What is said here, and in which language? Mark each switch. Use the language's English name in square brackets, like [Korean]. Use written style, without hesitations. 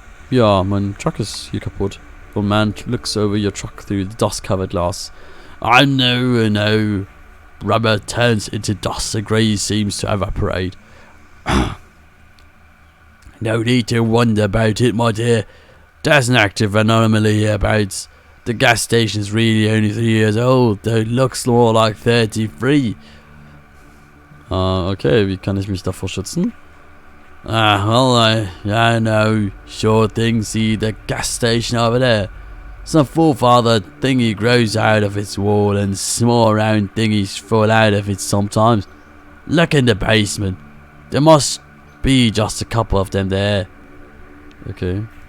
[German] Ja, mein Truck ist hier kaputt. [English] The man looks over your truck through the dust-covered glass. I know. Rubber turns into dust. The grease seems to evaporate. No need to wonder about it, my dear. There's an active anomaly hereabouts. The gas station's really only 3 years old, though it looks more like 33. [German] Okay, wie kann ich mich davor schützen? [English] Well, I know. Sure thing, see the gas station over there. Some forefather thingy grows out of its wall and small round thingies fall out of it sometimes. Look in the basement. There must be just a couple of them there. Okay.